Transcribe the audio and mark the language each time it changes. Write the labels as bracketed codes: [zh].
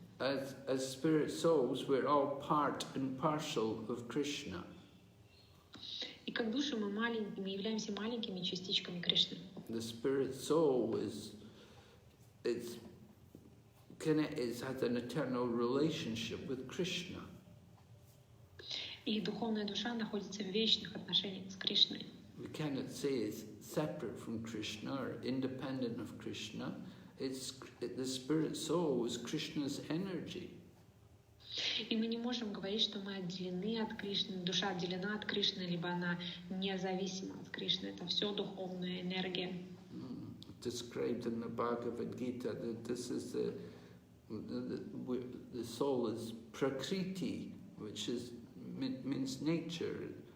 [en] As spirit souls, we're all part and parcel of Krishna. [ru] И как души мы являемся маленькими частичками Кришны. [en] The spirit soul has an eternal relationship with Krishna. [ru] И духовная душа находится в вечных отношениях с Кришной. [en] We cannot say it's separate from Krishna or independent of Krishna. The spirit soul is Krishna's energy. [ru] И мы не можем говорить, что мы отделены от Кришны, душа отделена от Кришны, либо она независима от Кришны. Это все духовная энергия. [en] Described in the Bhagavad Gita that this is the soul is prakriti, which means nature.